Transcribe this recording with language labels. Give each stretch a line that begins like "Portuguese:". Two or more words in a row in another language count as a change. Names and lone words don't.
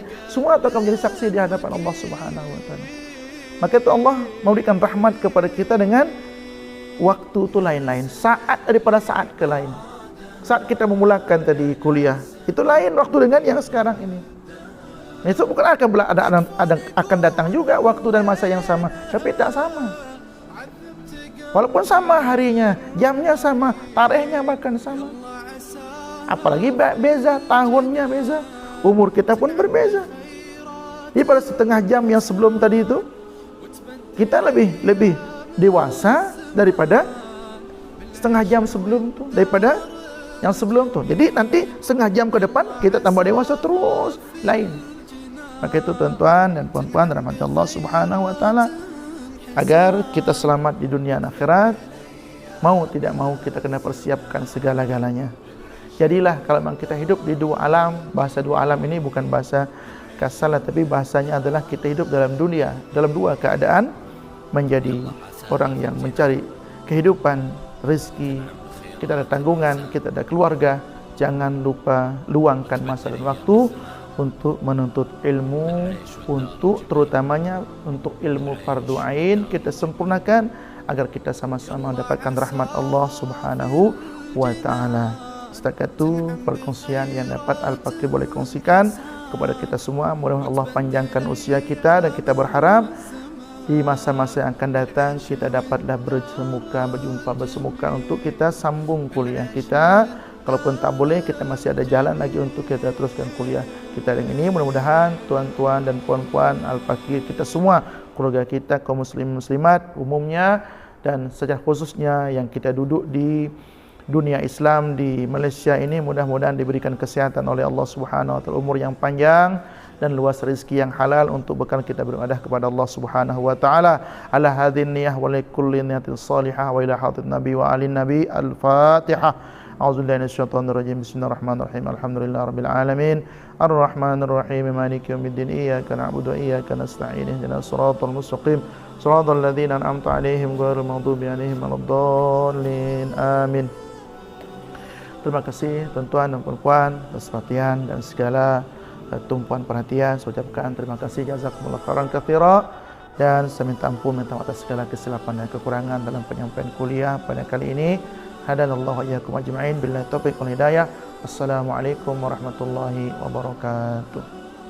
Malay: Semua itu akan menjadi saksi di hadapan Allah
Arabic: سبحانه وتعالى.
Malay: Maka itu Allah memberikan rahmat kepada kita dengan waktu itu lain-lain, saat daripada saat ke lain. Saat kita memulakan tadi kuliah, itu lain waktu dengan yang sekarang ini. Itu bukan akan datang juga waktu dan masa yang sama, tapi tak sama. Walaupun sama harinya, jamnya sama, tarikhnya bahkan sama. Apalagi beza, tahunnya beza, umur kita pun berbeza. Jadi pada setengah jam yang sebelum tadi itu, kita lebih dewasa daripada setengah jam sebelum tu, daripada yang sebelum tu. Jadi nanti setengah jam ke depan kita tambah dewasa terus, lain. Maka itu tuan-tuan dan puan-puan rahmat Allah
Arabic: سبحانه وتعالى,
Malay: agar kita selamat di dunia dan akhirat, mau tidak mau kita kena persiapkan segala-galanya. Jadilah kalau memang kita hidup di dua alam, bahasa dua alam ini bukan bahasa kasar, tapi bahasanya adalah kita hidup dalam dunia, dalam dua keadaan, menjadi orang yang mencari kehidupan, rezeki, kita ada tanggungan, kita ada keluarga. Jangan lupa luangkan masa dan waktu untuk menuntut ilmu, untuk terutamanya untuk ilmu fardu ain kita sempurnakan agar kita sama-sama mendapatkan rahmat Allah
Arabic: سبحانه وتعالى.
Malay: Setakat itu perkongsian yang dapat Al-Fakir boleh kongsikan kepada kita semua. Mudah-mudahan Allah panjangkan usia kita dan kita berharap di masa-masa yang akan datang kita dapatlah berjumpa bersemuka untuk kita sambung kuliah kita. Kalaupun tak boleh, kita masih ada jalan lagi untuk kita teruskan kuliah kita dengan ini. Mudah-mudahan tuan-tuan dan puan-puan Al-Fakir, kita semua, keluarga kita, kaum muslim muslimat umumnya, dan secara khususnya yang kita duduk di dunia Islam di Malaysia ini, mudah-mudahan diberikan kesehatan oleh Allah
Arabic: سبحانه وتعالى,
Malay: umur yang panjang dan luas rezeki yang halal untuk bekal kita beribadah kepada Allah
Arabic: سبحانه وتعالى. على هذه النية ولكل نية صالحة وإلى حضرة النبي وآل النبي. Al-Fatihah. أعوذ بالله من الشيطان الرجيم. بسم الله الرحمن الرحيم. الحمد لله رب العالمين. الرحمن الرحيم. مالك يوم الدين. إياك نعبد وإياك نستعين. اهدنا الصراط المستقيم. صراط الذين أنعمت عليهم غير المغضوب عليهم ولا الضالين. Amin.
Malay: Terima kasih tuan-tuan dan puan-puan atas perhatian dan segala tumpuan perhatian. Saya ucapkan terima kasih,
Arabic: جزاكم الله خيرا كثيرا,
Malay: dan saya minta ampun, minta maaf atas segala kesilapan dan kekurangan dalam penyampaian kuliah pada kali ini.
Arabic: هدانا الله وإياكم أجمعين بالله التوفيق والهداية. السلام عليكم ورحمة الله وبركاته.